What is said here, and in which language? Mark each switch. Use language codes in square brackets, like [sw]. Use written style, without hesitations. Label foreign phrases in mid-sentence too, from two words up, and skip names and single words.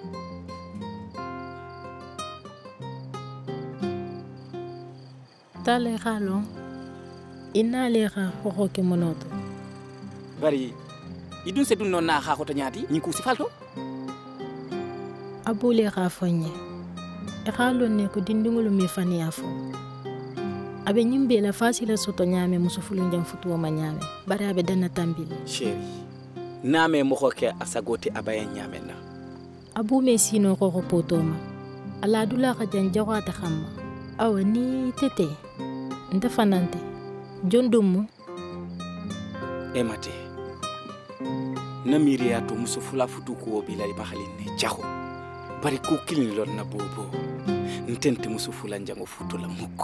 [snk] tale khalo inale kha ko ke monoto bari idun se dun non na kha ko tanyati ni ku sifalto abule kha fonye e khalo ne ko dindingulu mi fani afo abe nyimbe la fasila soto nyame musufulu njam futuwa manyame bari abe dana tambili chéri name mo xoke asagoti abaya nyamena abu me sino ko potoma ala dula ka janjawata xamma awa ni tete nte fanante jondumu emate na miriya to muso fula futu ko bilali bakhalin ne jaxo bari ko kilin lon na bobo ntente muso fula njango futu la mukko